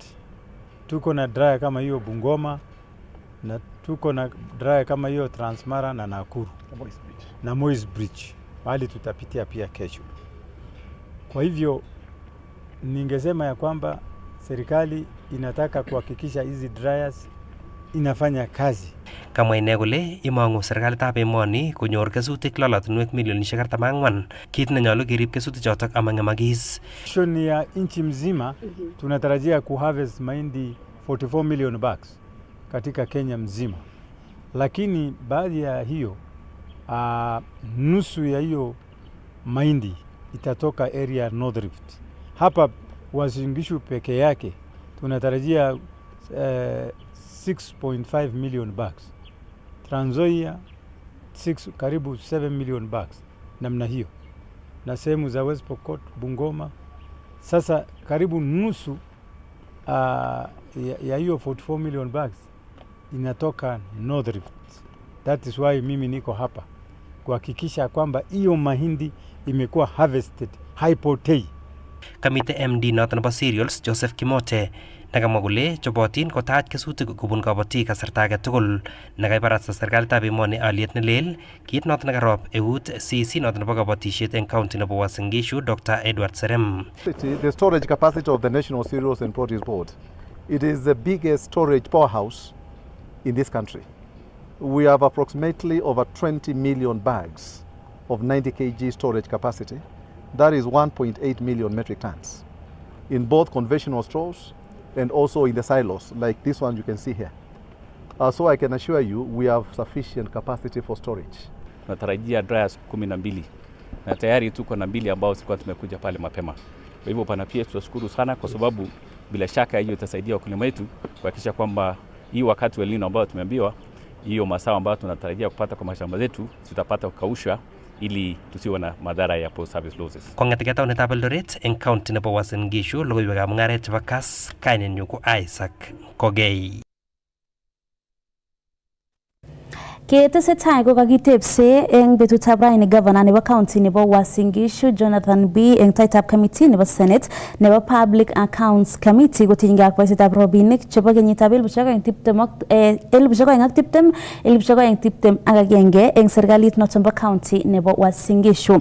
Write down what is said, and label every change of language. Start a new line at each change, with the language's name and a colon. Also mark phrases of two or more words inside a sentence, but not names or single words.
Swahili: Tuko na dryer kama hiyo Bungoma. Na tuko na dryer kama hiyo Transmara na Nakuru. Na Moi's Bridge. Mahali tutapitia pia kesho. Kwa hivyo ningesema ya kwamba serikali inataka kuhakikisha hizi dryers inafanya kazi.
Kalenjin: Kamwa ine kole imong'u serikalitab emoni konyor kesutik lolotinwek milionishek 44, kit nenyolu kerib kesutik chotok amang'emakis.
Swahili: Shoni ya nchi mzima tunatarajia kuharvest mahindi 44
English: million bags
Swahili: katika Kenya mzima. Lakini baadhi ya hiyo nusu ya hiyo mahindi itatoka area North Rift. Hapa Uasin Gishu peke yake tunatarajia 6.5
English: million bags.
Swahili: Trans Nzoia karibu 7
English: million bags
Swahili: namna hiyo. Na sehemu za West Pokot, Bungoma Sasa karibu nusu ya hiyo 44
English: million bags
Swahili: inatoka North Rift.
English: That is why
Swahili: mimi niko hapa kuhakikisha kwamba hiyo mahindi imekuwa harvested, haipotei.
Kalenjin: Kamite MD noton nebo cereals Joseph Kimote nakamwa kole chobotin kotach kesutik kobun kabatik kasarta age tugul nakaibarasta serikalitab emoni aliet nelel kit noton nekarob eut CEC noton nebo kabatisiet eng county nebo Uasin Gishu Dr. Edward Serem.
English: The storage capacity of the National Cereals and Produce Board, it is the biggest storage powerhouse in this country. We have approximately over 20 million bags of 90 kg storage capacity. That is 1.8 million metric tons in both conventional stores and also in the silos like this one you can see here. So I can assure you we have sufficient capacity for storage.
Swahili: Natarajia dryers 12 na tayari tuko na 2 ambao sikuwa tumekuja pale mapema. Kwa hivyo pana pia tunashukuru sana kwa sababu bila shaka hiyo itasaidia wakulima wetu kuhakikisha kwamba hii wakati wa El Nino ambao tumeambiwa hiyo mazao ambayo tunatarajia kupata kwa mashamba zetu tutapata kukausha ili tusiwe na madhara ya
English: post service losses.
Kalenjin: Kong'etegei taonitab Eldoret eng county nebo Uasin Gishu logoiwekab mung'aret chebo Kass kainenyu ko Isaac Kogei. Ketesetai ko kakitepse eng betutab raini governor nebo county nebo Uasin Gishu Jonathan B eng taitab committee nebo Senate nebo Public Accounts Committee kotinygei ak boisietab robinik chebo kenyitab 2020 eng serikalit noton bo county nebo Uasin Gishu.